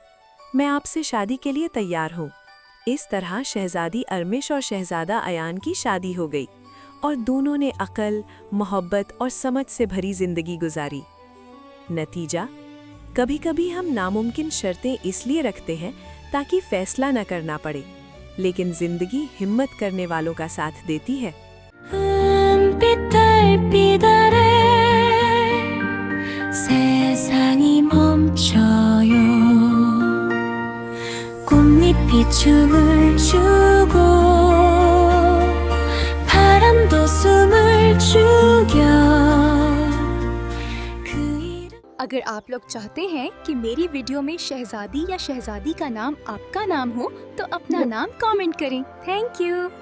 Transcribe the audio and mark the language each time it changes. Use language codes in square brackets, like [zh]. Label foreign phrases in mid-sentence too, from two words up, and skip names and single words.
[hi] मैं आपसे शादी के लिए तैयार हूँ। इस तरह शहजादी अरमिश और शहजादा अयान की शादी हो गई और दोनों ने अकल, मोहब्बत और समझ से भरी जिंदगी गुजारी। नतीजा, कभी-कभी हम नामुमकिन शर्तें इसलिए रखते हैं ताकि फैसला न करना पड़े, लेकिन जिंदगी हिम्मत करने वालों का साथ देती है। [ko] 세상이 멈춰요. 꽃잎이 춤을 추고 바람도 숨을 죽여. [hi] अगर आप लोग चाहते हैं कि मेरी वीडियो में शहजादी या शहजादी का नाम आपका नाम हो, तो अपना नाम कमेंट करें। [en] thank you.